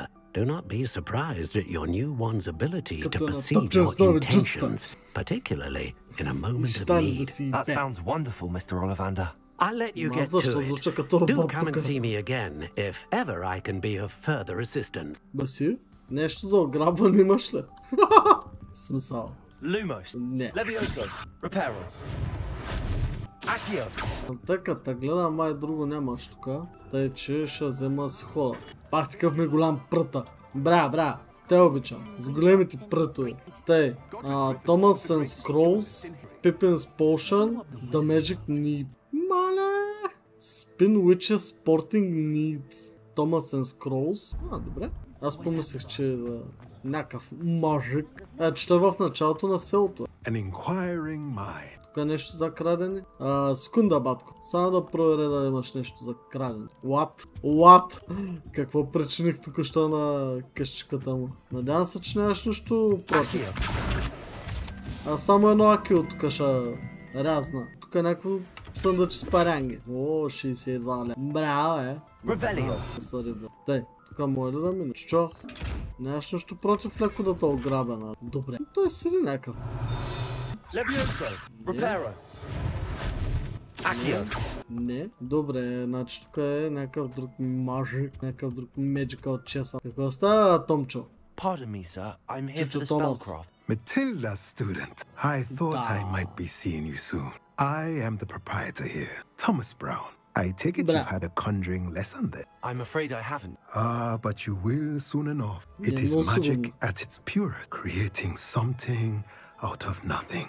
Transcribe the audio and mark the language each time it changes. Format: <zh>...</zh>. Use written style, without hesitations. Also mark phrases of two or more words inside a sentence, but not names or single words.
<en>Do not be surprised at your new wand's ability to perceive your intentions, particularly in a moment of need. That sounds wonderful, Mr. Ollivander. I'll let you get to it. Do come and see me again if ever I can be of further assistance.</en> <bg>Баси, нещо за ограбване имаш ли? Смисъл.</bg> <en>Lumos. Levioso. Reparo. Accio.</en> <bg>Така, гледам, май друго нямаш тук. Тъй, че ще взема си хода. Пак такъв ми голям пръта. Бра, те обичам. С големите прътове. Тъй,</bg> <en>Thomas and Scrolls, Pippin's Potion, The Magic Need.</en> <bg>Мале!</bg> <en>Spin Witches Sporting Needs. Thomas and Scrolls.</en> <bg>Добре. Аз помислих, че е за някакъв мажик. Че той в началото на селото.</bg> <en>An inquiring mind.</en> <bg>Тук е нещо за крадене. Секунда, батко. Само да проверя да имаш нещо за крадене.</bg> <en>What?</en> <bg>Какво причиних току-що на къщичката му? Надявам се, че нямаш нещо против. Само едно акио тук ще рязна. Тук е някакво съндъче с парянги. 62 лева. Браво, Тъй. Тук може ли да мине? Чо? Нямаш нещо против леко да те ограбя, нали? Добре. Той седи някакъв.</bg> <en>Levioso. Reparo. Accio.</en> <bg>Не. Добре, значи тук е някакъв друг мажик, някакъв друг</bg> <en>magical chess.</en> <bg>Какво става, Томчо?</bg> <en>Pardon me, sir. I'm here for the spellcraft. Matilda, student. I thought I might be seeing you soon. I am the proprietor here, Thomas Brown. I take it you've had a conjuring lesson then? I'm afraid I haven't. But you will soon enough. It is magic at its purest, creating something out of nothing.</en>